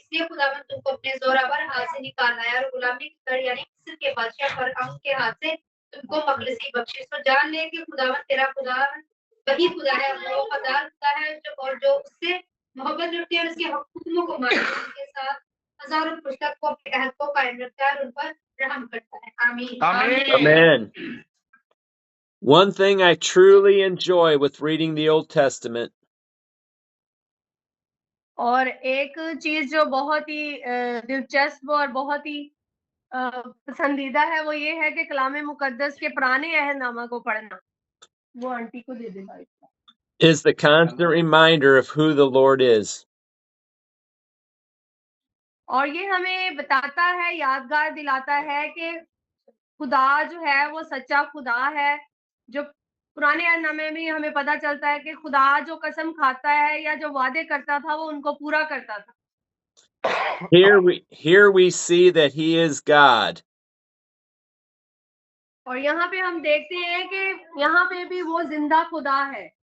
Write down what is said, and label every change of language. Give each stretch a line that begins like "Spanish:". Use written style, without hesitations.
Hindi: इसलिए खुदावंद तुमको अपने जोरावर हाथ से निकाल लाया और गुलामी की कड़ी यानी मिस्र के बादशाह फरअौन के हाथ से तुमको मखलसी बख्शी। तो जान ले कि खुदावंद तेरा खुदा वही खुदा है, वो खुदा है जो उससे मोहब्बत रखती है और उसके हुक्मों को मानती है, उनके साथ हजारों पुस्तक को अपने अहद को कायम रखता है और उन पर रहम करता है। आमीन।
English: Amen. One thing I truly enjoy with reading the Old Testament
Hindi: और एक चीज जो बहुत ही दिलचस्प और बहुत ही पसंदीदा है वो ये है कि कलाम मुकद्दस के पुराने अहदनामा को पढ़ना। वो आंटी को दे दे भाई।
English: is the constant reminder of who the Lord is.
Hindi: और ये हमें बताता है, यादगार दिलाता है कि खुदा जो है वो सच्चा खुदा है। जो पुराने अहदनामे में हमें पता चलता है कि खुदा जो कसम खाता है या जो वादे करता था वो उनको पूरा करता था।
English: Here we see that he is God.
Hindi: और यहाँ पे हम देखते हैं कि यहाँ पे भी वो जिंदा खुदा है।